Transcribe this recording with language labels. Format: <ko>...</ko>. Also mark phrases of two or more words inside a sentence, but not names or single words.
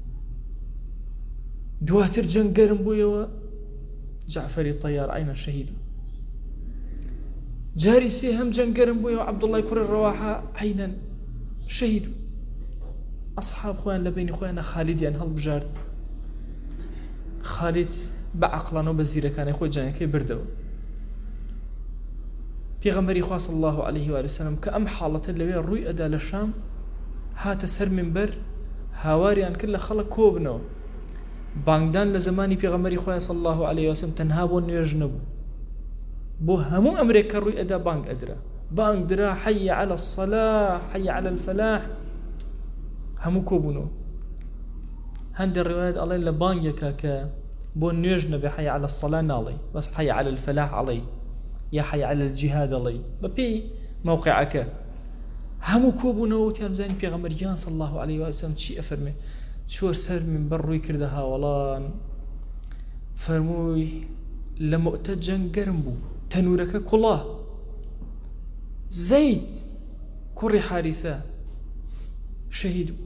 <ckb>دواتر جەنگ گەرم بوویەوە جعفەری طەیار عەینەن شەهید جاری سێ هەم جەنگ گەرم بوویەوە عەبدوڵڵای کوڕی ڕەواحە عەینەن شەهید ئەصحاب خۆیان لە بینی خۆیانە خالیدیان هەڵبژارد خالید بە عەقڵانەوە بە زیرەکانی خۆی جەنگەکەی بردەوە پێغەمبەری خوا</ckb> <ar>صلی الله عليه وآله وسلم</ar> <ckb>کە ئەم حاڵەتە لەوێ ڕووی ئەدا لە شام هاتە سەر منبەر هاواریان کرد لە خەڵک کۆبنەوە بانگدان لە زمانی پێغەمبەری خوا</ckb> <ar>صلی الله عليه وسلم</ar> <ckb>تەنها بۆ نوێژ نەبوو بۆ هەموو ئەمرێک کە ڕووی ئەدا بانگ ئەدرا بانگ درا حي</ckb> <ar>على الصلاة حي على الفلاح</ar> <ckb>هەموو کۆبوونەوە هەندێک ڕوايات ئەڵێن لە بانگێکە کە بۆ نوێژ نەبێ</ckb> <ar>حي على الصلاة</ar> <ckb>ناڵێ بەس</ckb> <ar>حي على الفلاح</ar> <ckb>ئەڵێ یا</ckb> <ar>حي على الجهاد</ar> <ckb>ئەڵێ بەپێی موقعەکە هەموو کۆبوونەوە وتیان بزانین پێغەمبەریان</ckb> <ar>صلی الله عليه وسلم</ar> <ckb>چی ئەفەرمێ چوە سەر منبەر ڕووی کردە هاوڵان فەرمووی لە مؤتە جەنگ گەرم بوو تەنورەکە کوڵا زەید کوڕی حارثە شەهید</ckb>